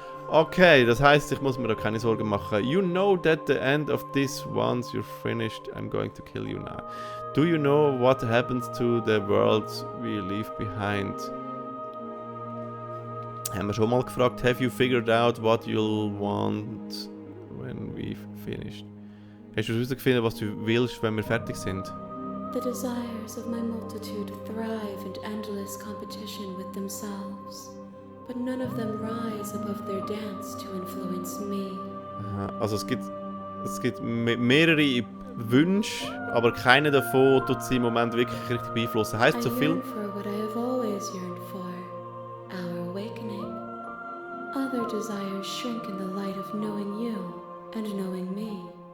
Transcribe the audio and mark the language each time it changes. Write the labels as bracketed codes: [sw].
[de] Okay, das heisst, ich muss mir da keine Sorgen machen. [en] You know that the end of this, once you're finished, I'm going to kill you now. Do you know what happens to the world we leave behind? [de] Haben wir schon mal gefragt, [en] have you figured out what you'll want when we've finished? [de] Hast du herausgefunden, was du willst, wenn wir fertig sind? [en] The desires of my multitude thrive in endless competition with themselves, but none of them rise above their dance to influence me. [de] Aha, also es gibt mehrere Wünsche, aber keiner davon tut sie im Moment wirklich richtig beeinflussen. Heißt so viel? [en] I yearn for what I have always yearned for, our awakening. Other desires shrink in the light of knowing you and knowing me.